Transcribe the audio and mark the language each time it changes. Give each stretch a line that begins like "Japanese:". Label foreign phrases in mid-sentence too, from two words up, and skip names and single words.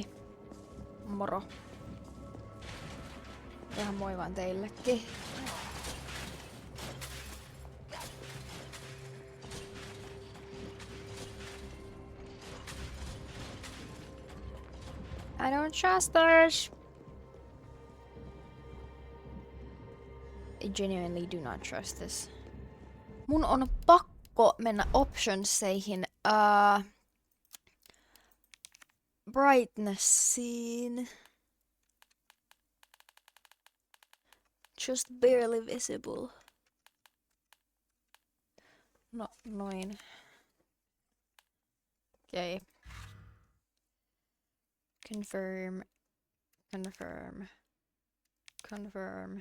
Finnish: Moro. Ihan moi vaan teillekin.
English: I don't trust this. I genuinely do not trust this.
Finnish: Mun on pakko mennä optionseihin. Brightnessiin.
English: Just barely visible.
Finnish: No, noin. Okei.
English: Confirm. Confirm. Confirm.